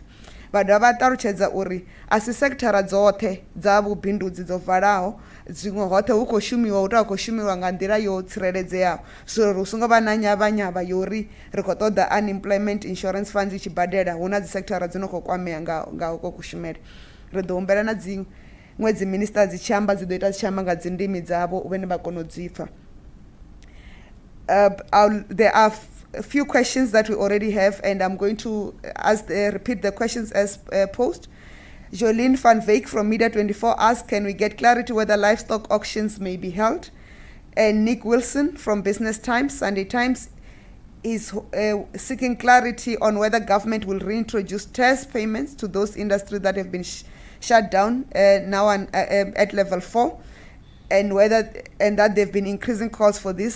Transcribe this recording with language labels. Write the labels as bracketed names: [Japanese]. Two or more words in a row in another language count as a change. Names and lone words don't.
[Venda] Vha dovha vha ṱalutshedza uri a si sekthara dzoṱhe dza vhubindudzi dzo valaho, dziṅwe hoṱhe hu khou shumiwa hu tou khou shumiwa nga nḓila yo tsireledzeaho so ri songo vha na nyavhanyavha yori ri khou ṱoḓa [English] unemployment insurance fund [Venda] I tshi badela hu na dzi sekthara dzi no khou kwamea nga uko kushumele. Ri ḓo humbela na dziṅwe dzi minister dzi tshi amba dzi ḓo ita dzi tshi amba nga dzi ndimi dzavho vhene vha kona u dzi pfha. [English] There are a few questions that we already have, and I'm going to repeat the questions as posed. Jolene van Veek from Media 24 asks, can we get clarity whether livestock auctions may be held? And Nick Wilson from Business Times, Sunday Times, is seeking clarity on whether government will reintroduce TERS payments to those industries that have been shut down now at level 4, and that they've been increasing calls for this.